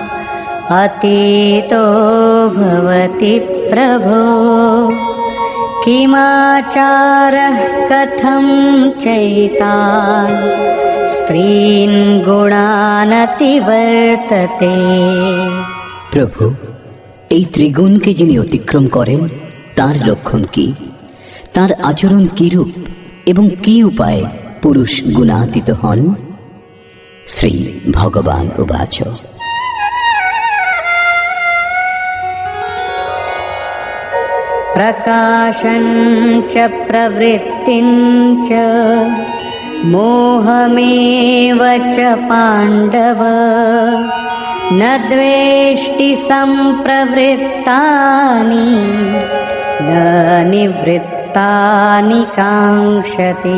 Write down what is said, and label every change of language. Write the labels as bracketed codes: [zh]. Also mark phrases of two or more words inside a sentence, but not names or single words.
[sa] अतीतो भवति प्रभो किमाचारः कथं चैतान् स्त्रीन् गुणानतिवर्तते। [bn] প্রভু, এই ত্রিগুণকে যিনি অতিক্রম করেন তার লক্ষণ কি, তার আচরণ কিরূপ এবং কি উপায়ে পুরুষ গুণাতীত হন? [sa] শ্রী ভগবান উবাচ, প্রকাশং চ প্রবৃত্তিং চ মোহমেব চ পাণ্ডব ন দ্বেষ্টি সম্প্রবৃত্তানি ন নিবৃত্তানি কাঙ্ক্ষতি।